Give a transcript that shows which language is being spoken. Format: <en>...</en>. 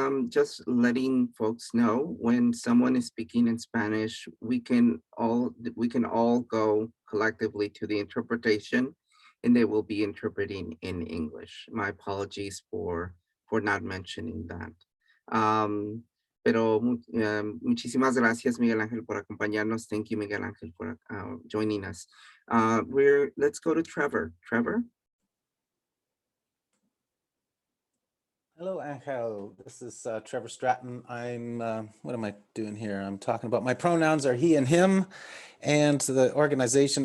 <en>Just letting folks know, when someone is speaking in Spanish, we can all go collectively to the interpretation, and they will be interpreting in English. My apologies for not mentioning that.</en> <es>Pero muchísimas gracias, Miguel Ángel, por acompañarnos.</es> <en>Thank you, Miguel Ángel, for joining us. Let's go to Trevor. Trevor? Hello, Angel. This is Trevor Stratton. I'm, what am I doing here? I'm talking about my pronouns are he and him, and the organization.</en>